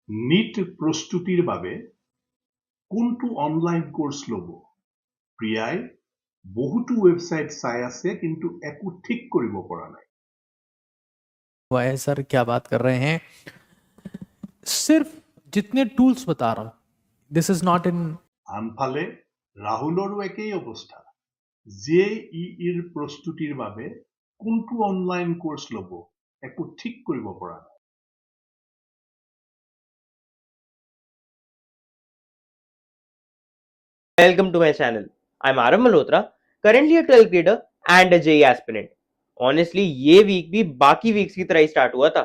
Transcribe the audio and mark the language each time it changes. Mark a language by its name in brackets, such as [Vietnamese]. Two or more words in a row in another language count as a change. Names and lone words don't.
[Assamese] নীট প্ৰস্তুতিৰ বাবে কোনটো অনলাইন কোৰ্স ল'ব? প্ৰিয়াই বহুতো ৱেবসাইট চাই আছে কিন্তু একো ঠিক কৰিব পৰা নাই। [Hindi] हुआ है सर, क्या बात कर रहे हैं? सिर्फ जितने टूल्स बता रहा हूं, [English] this is not in. [Assamese] আনফালে ৰাহুলৰো একেই অৱস্থা। জেইইৰ প্ৰস্তুতিৰ বাবে কোনটো অনলাইন কোৰ্স ল'ব একো ঠিক কৰিব পৰা নাই। [English] Welcome to my channel. I'm Arav Malhotra, currently a 12th grader and a JEE aspirant. Honestly, [Hindi] ये वीक भी बाकी वीक्स की तरह ही स्टार्ट हुआ था।